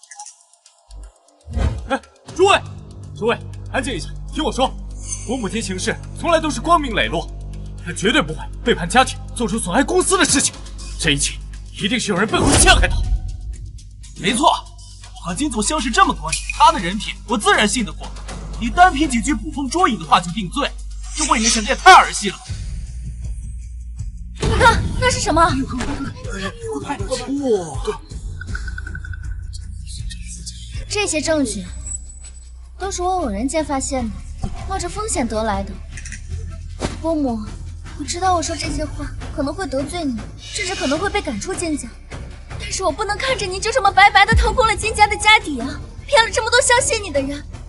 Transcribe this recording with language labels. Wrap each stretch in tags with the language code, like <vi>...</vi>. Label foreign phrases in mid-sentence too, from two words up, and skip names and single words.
<zh>哎，諸位，安靜一下，聽我說，我母親行事從來都是光明磊落，她絕對不會背叛家庭，做出損害公司的事情。這一切一定是有人背後陷害她。沒錯，我和金總相識這麼多年，他的人品我自然信得過。你單憑幾句捕風捉影的話就定罪，這未免顯得也太兒戲了。你看，那是什麼？這些證據都是我偶然间发现的，冒着风险得来的。伯母，我知道我说这些话可能会得罪你，甚至可能会被赶出金家，但是我不能看着你就这么白白的掏空了金家的家底啊，骗了这么多相信你的人。</zh>